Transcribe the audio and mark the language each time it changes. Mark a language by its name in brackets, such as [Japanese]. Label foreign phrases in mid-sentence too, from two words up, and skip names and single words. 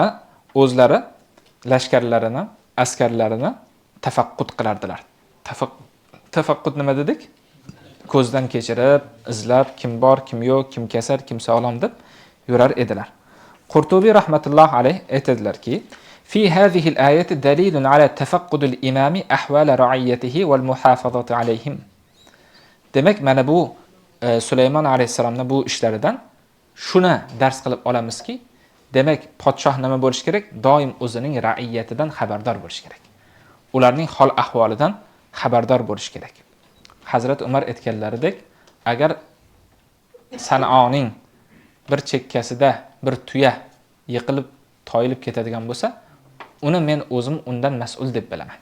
[Uzbek] O'zlari lashkarlarini, askarlarini tafaqqud qilardilar. Tafaqqud nima dedik? Ko'zdan kechirib, izlab, kim bor, kim yo'q, kim kasal, kim sog'lom deb yurar edilar. Qurtubiy [Arabic] رحمة الله عليه [Uzbek] aytadilarki, [Arabic] في هذه الآية دليل على تفقد الإمام أحوال رعيته والمحافظة عليهم. [Uzbek] Demak, mana bu Sulaymon alayhisalomning bu ishlaridan shuni dars qilib olamizki, demak, podshoh nima bo'lish kerak? Doim o'zining ra'iyatidan xabardor bo'lish kerak. Ularning hol ahvolidan xabardor bo'lish kerak. Hazrat Umar aytganlaridek, agar Sanoning bir chekkasida bir tuya yiqilib, toyilib ketadigan bo'lsa, uni men o'zim undan mas'ul deb bilaman.